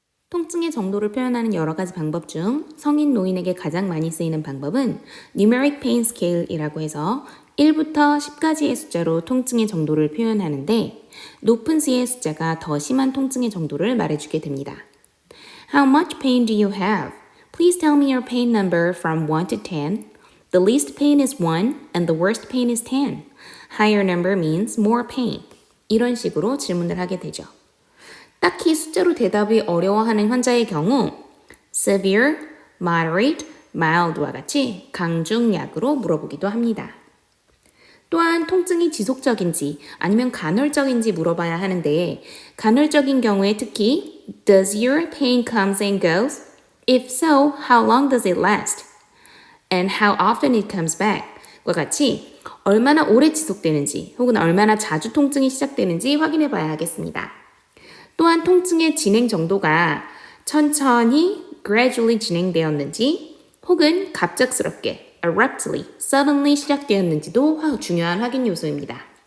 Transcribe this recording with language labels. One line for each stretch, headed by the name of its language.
Korean: 통증의 정도를 표현하는 여러 가지 방법 중 성인 노인에게 가장 많이 쓰이는 방법은 numeric pain scale이라고 해서 1부터 10까지의 숫자로 통증의 정도를 표현하는데 높은 수의 숫자가 더 심한 통증의 정도를 말해주게 됩니다.
English: How much pain do you have? Please tell me your pain number from 1 to 10. The least pain is 1 and the worst pain is 10. Higher number means more pain.
Korean: 이런 식으로 질문을 하게 되죠. 딱히 숫자로 대답이 어려워하는 환자의 경우 severe, moderate, mild와 같이 강중약으로 물어보기도 합니다. 또한 통증이 지속적인지 아니면 간헐적인지 물어봐야 하는데 간헐적인 경우에 특히
English: Does your pain comes and goes? If so, how long does it last? And how often it comes back?
Korean: 과 같이 얼마나 오래 지속되는지 혹은 얼마나 자주 통증이 시작되는지 확인해 봐야 하겠습니다. 또한 통증의 진행 정도가 천천히 gradually 진행되었는지 혹은 갑작스럽게 abruptly, suddenly 시작되었는지도 중요한 확인 요소입니다.